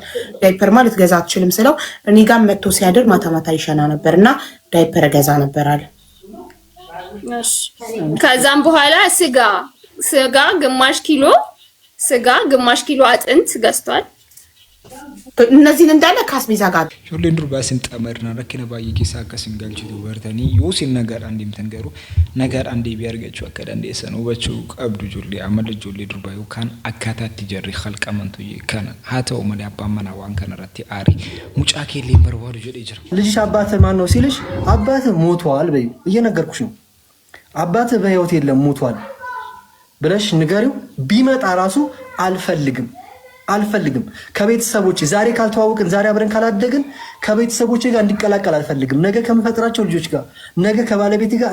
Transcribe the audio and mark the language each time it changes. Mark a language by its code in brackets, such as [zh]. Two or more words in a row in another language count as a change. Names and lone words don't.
[am] ዳይፐር ማለት ገዛ አትችልም ስለው እኔ ጋር መጥቶ ሲያደር ማታ ማታ ይሸና ነበርና ዳይፐር ገዛ ነበር አለ። እሺ ከዛም በኋላ ስጋ ግማሽ ኪሎ አጥንት ገዝቷል። እነዚህን እንዳለ ካስቤዛ ጋር [om] ijoolleen durbaa sinxamadna rakkina baay'ee keessa akka singalchitu bartanii yoo sin nagaadhaan deemtan garuu nagaadhaan deebii argachuu akka dandeessan hubachuu qabdu. Ijoollee amala ijoollee durbaa yookaan akkaataatti jarri halqamantu kana haa ta'u malee abbaan manaa waan kana irratti aari mucaa keelleen barbaadu jedhee jira. [am] ልጅሽ አባትህ ማን ነው ሲልሽ አባትህ ሞቷል በይ እየነገርኩሽ ነው። አባትህ በህይወት የለም ሞቷል ብለሽ ንገሪው። ቢመጣ ራሱ አልፈልግም ከቤተሰቦቼ ዛሬ ካልተዋወቅን ዛሬ አብረን ካላደግን ከቤተሰቦቼ ጋር እንዲቀላቀል አልፈልግም። ነገ ከምፈጥራቸው ልጆች ጋር ነገ ከባለቤቴ ጋር